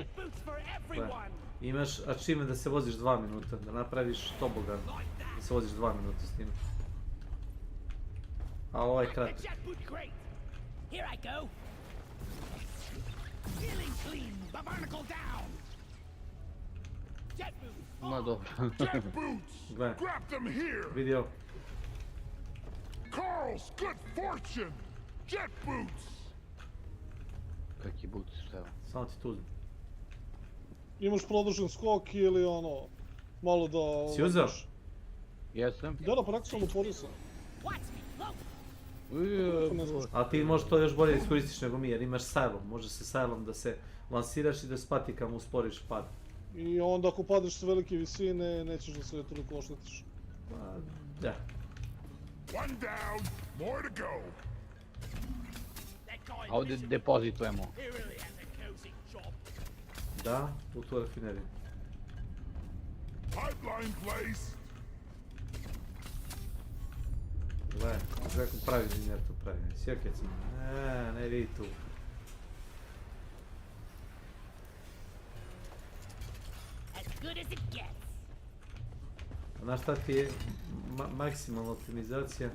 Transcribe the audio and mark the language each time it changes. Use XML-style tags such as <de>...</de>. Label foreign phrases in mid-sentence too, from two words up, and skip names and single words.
<bs>Imaš achievement da se voziš 2 minuta, da napraviš tobogan, da se voziš 2 minuta s tim. A ovaj je kratak. Ma dobro. Gle, vidio.</bs> <en>Carl's good fortune! Jet boots!</en> <bs>Kaki boots, šta je ovo? Samo ti tu uzmi. Imaš produžen skok ili ono, malo da... Si uzeo? Jesam. Da, pa rekao sam otvorio sam. A ti možeš to još bolje iskoristiš nego mi jer imaš sajlom. Može se sajlom da se lansiraš i da s patikama usporiš pad. I onda ako padeš s velike visine, nećeš da se toliko oštetiš. Da.</bs> <en>One down, more to go.</en> <bs>A ovdje depozitujemo. Da, u tu rafineriju.</bs> <en>Pipeline place.</en> <bs>Gle, kako pravi inženjer to pravi. Sjekaj se. Ne vidi tu. Znaš šta ti je maksimalna optimizacija?</bs>